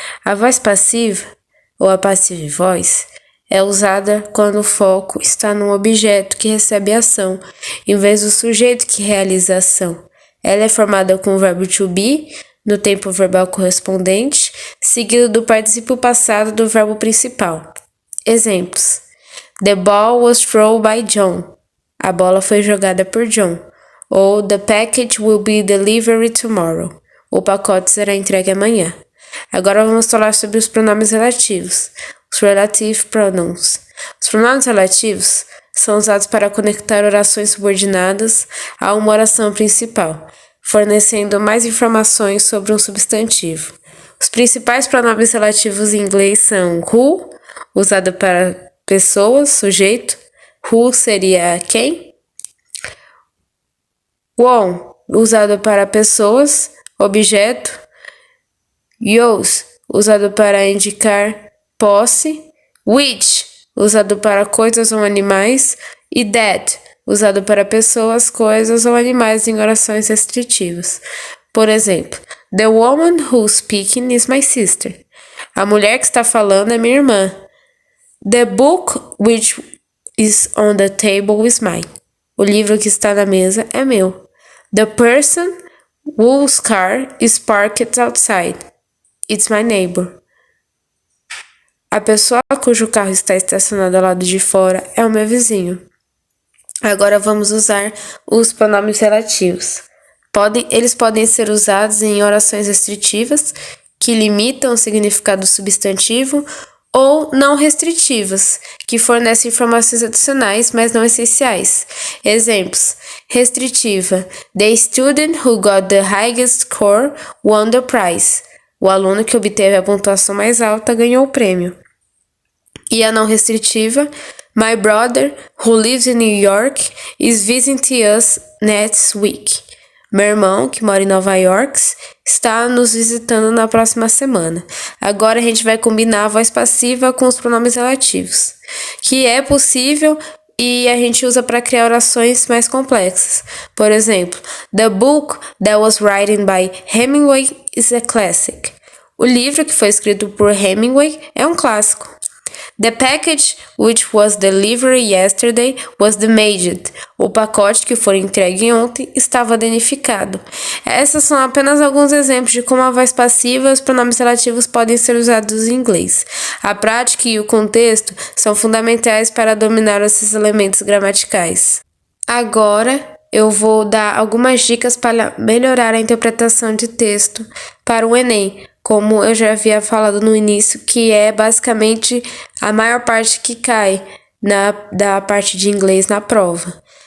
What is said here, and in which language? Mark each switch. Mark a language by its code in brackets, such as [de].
[pt] A voz passiva, ou a passive voice, é usada quando o foco está num objeto que recebe ação, em vez do sujeito que realiza a ação. Ela é formada com o verbo to be, no tempo verbal correspondente, seguido do particípio passado do verbo principal. [en] Exemplos: The ball was thrown by John. [pt] A bola foi jogada por John. [en] Ou The package will be delivered tomorrow. [pt] O pacote será entregue amanhã. Agora vamos falar sobre os pronomes relativos, os relative pronouns. Os pronomes relativos são usados para conectar orações subordinadas a uma oração principal, fornecendo mais informações sobre um substantivo. Os principais pronomes relativos em inglês são who, usado para pessoas, sujeito. Who seria quem. One, usado para pessoas, objeto. Yours, usado para indicar posse. Which, usado para coisas ou animais. E that, usado para pessoas, coisas ou animais em orações restritivas. Por exemplo, [en] the woman who's speaking is my sister. [pt] A mulher que está falando é minha irmã. [en] The book which is on the table is mine. [pt] O livro que está na mesa é meu. [en] The person whose car is parked outside. It's my neighbor. [pt] A pessoa cujo carro está estacionado ao lado de fora é o meu vizinho. Agora vamos usar os pronomes relativos. Eles podem ser usados em orações restritivas, que limitam o significado do substantivo, ou não restritivas, que fornecem informações adicionais, mas não essenciais. Exemplos: restritiva: [en] The student who got the highest score won the prize. [pt] O aluno que obteve a pontuação mais alta ganhou o prêmio. E a não restritiva: [en] My brother, who lives in New York, is visiting us next week. [pt] Meu irmão, que mora em Nova York, está nos visitando na próxima semana. Agora a gente vai combinar a voz passiva com os pronomes relativos, que é possível e a gente usa para criar orações mais complexas. Por exemplo, [en] The book that was written by Hemingway is a classic. [pt] O livro, que foi escrito por Hemingway, é um clássico. [en] The package which was delivered yesterday was damaged. [pt] O pacote que foi entregue ontem estava danificado. Essas são apenas alguns exemplos de como a voz passiva e os pronomes relativos podem ser usados em inglês. A prática e o contexto são fundamentais para dominar esses elementos gramaticais. Agora, eu vou dar algumas dicas para melhorar a interpretação de texto para o Enem, como eu já havia falado no início, que é basicamente a maior parte que cai da parte de inglês na prova.